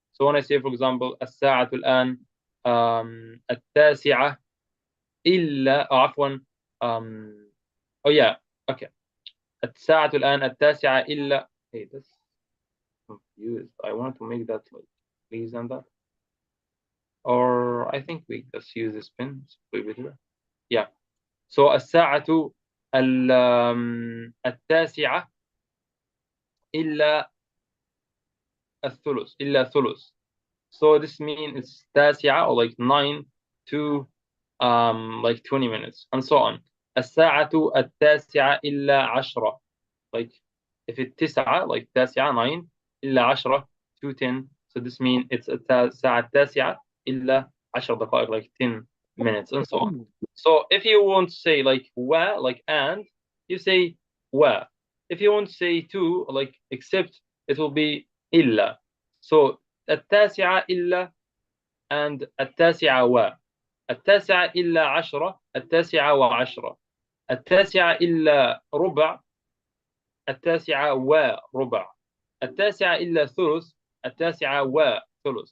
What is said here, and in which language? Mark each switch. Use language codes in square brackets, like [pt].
[en] So when I say, for example, [ar] الساعة الآن التاسعة إلا عفوا [en] oh yeah, okay, [ar] الساعة الآن التاسعة إلا. [en] Hey, that's confused. I wanted to make that like please and that. Or I think we just use this pen. Yeah. [ar] So الساعة التاسعة إلا الثلث, إلا ثلث. [en] So this means it's تاسعة, or like 9 to like 20 minutes, and so on. [ar] الساعة التاسعة إلا 10. [en] Like if it's 9 like التاسعة 9 إلا 10 to 10, so this means it's [ar] الساعة التاسعة إلا 10 دقائق, [en] like 10 minutes and so on. So if you want to say like wa, like and, you say wa. If you want to say to, like except, it will be إلا. [ar] So التاسعة إلا and التاسعة و. التاسعة إلا 10 التاسعة و10 التاسعة إلا ربع التاسعة وربع التاسعة إلا ثلث التاسعة وثلث.